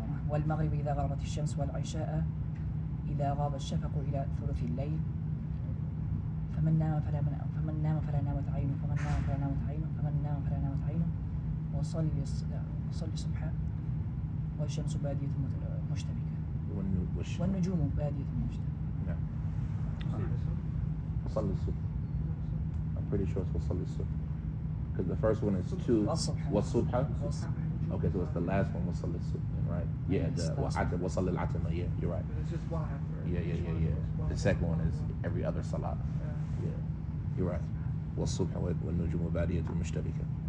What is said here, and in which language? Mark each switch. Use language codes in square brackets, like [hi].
[ar] والمغرب إذا غربت الشمس والعشاء إذا غاب الشفق إلى ثلث الليل فمن نام فلا نامت عينه فمن نام فلا نامت عينه وصلي الصبح والشمس بادية مشتبكة والنجوم بادية مشتبكة. نعم. وصلي الصبح. [en] I'm pretty sure it's [ar] وصلي الصبح [en] because the first one is two [ar] والصبح. [en] Okay, so it's the last one [ar] وصلي الصبح, [en] right? Yeah, the [ar] وصلي العتمة. [en] Yeah, you're right. It's just one after. Yeah. The second one is every other salat. Yeah, you're right. [ar] والصبح والنجوم بادية مشتبكة.